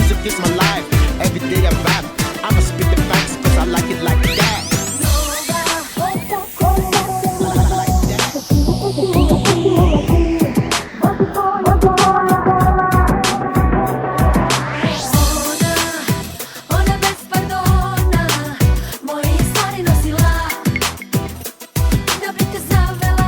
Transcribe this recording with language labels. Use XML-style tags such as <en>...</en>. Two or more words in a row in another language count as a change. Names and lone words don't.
<en>is my life. Every day I rap. I'ma spit the facts cause I like it like that.</en> <sr>Ona bez pardona moje stvari nosila da bi te zavela.</sr>